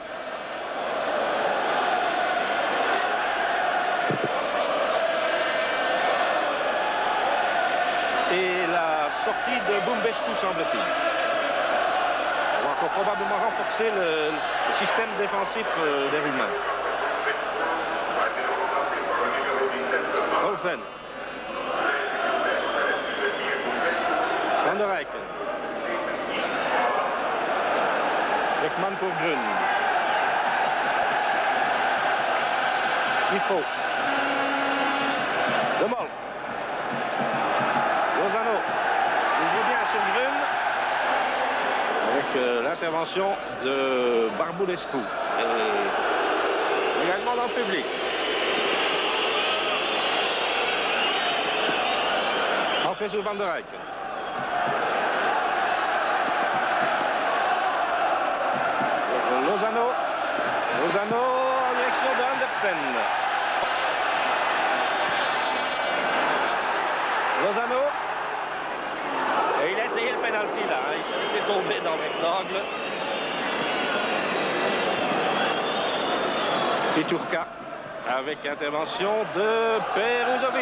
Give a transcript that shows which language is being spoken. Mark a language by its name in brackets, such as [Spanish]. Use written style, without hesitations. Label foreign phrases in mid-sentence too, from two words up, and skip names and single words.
[French] Et la sortie de Bumbescu, semble-t-il. On va encore probablement renforcer le système défensif des Roumains. Olsen. Van der Eyck. Beckman pour Grun. Chifo. De Mol. Lozano. Il joue bien sur Grun. Avec l'intervention de Barbulescu. Et également dans le public. Entrée sur Van der Eyck. Lozano en direction de Andersen. Lozano. Et il a essayé le penalty là. Hein. Il s'est laissé tomber dans le rectangle. Piturka avec intervention de Peruzovic.